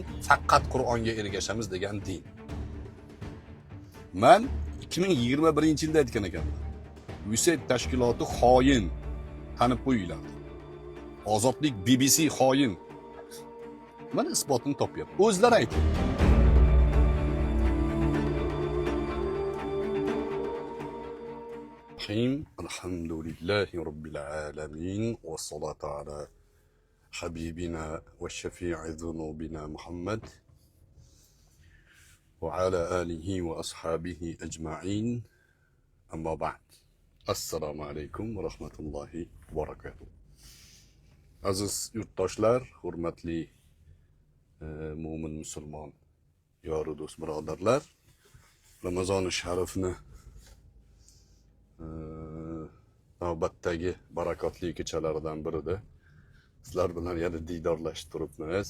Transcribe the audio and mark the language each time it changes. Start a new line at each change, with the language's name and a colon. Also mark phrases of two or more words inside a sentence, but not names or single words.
Uzbek: Faqat Qur'onga ergashamiz degan din. Men 2021-yilda aytgan ekanman. USAID tashkiloti xoin, tanib qo'yinglar. Ozodlik BBC xoin. Mana isbotini topyapti. O'zlari aytadi.
Arabic: الحمد لله رب العالمين والصلاة على حبيبنا وشافع ذنوبنا محمد وعلى آله وأصحابه أجمعين. أما بعد. السلام عليكم ورحمة الله وبركاته.
Uzbek: Aziz yurtdoshlar, hurmatli mo'min musulmon yoru do'st birodarlar, Ramazon-i Sharifni navbatdagi barakotli kechalaridan birida sizlar bilan yana diydorlashib turibmiz.